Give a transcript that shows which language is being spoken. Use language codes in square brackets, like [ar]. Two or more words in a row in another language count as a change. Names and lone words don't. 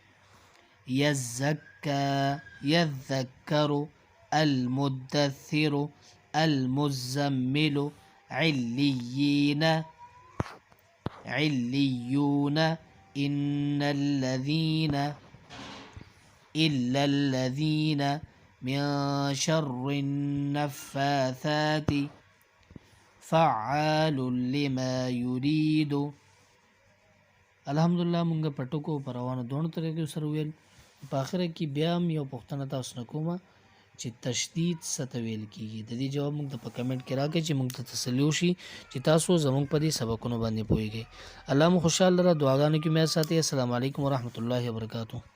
[ar] یزکا یذکر المدثر المزمل علیین علیون ان الذین الا الذین من شر النفاثات فعال لما يريد. [ps] الحمدلله مونږ پټکو پر روانو دوه طریقې سره ویل. په اخر کې بیا هم یو پوښتنه تاسو نه کومه چې تشدید څه ته ویل کیږي. د دې جواب موږ ته په کمنټ کې راکړئ چې موږ ته تسلي وشي چې تاسو زموږ په دې سبقونو باندې پوهیږئ. الله مو خوشحاله لره، دعاګانو کې مې ساتي. [ar] السلام علیکم ورحمت الله وبرکاتہ.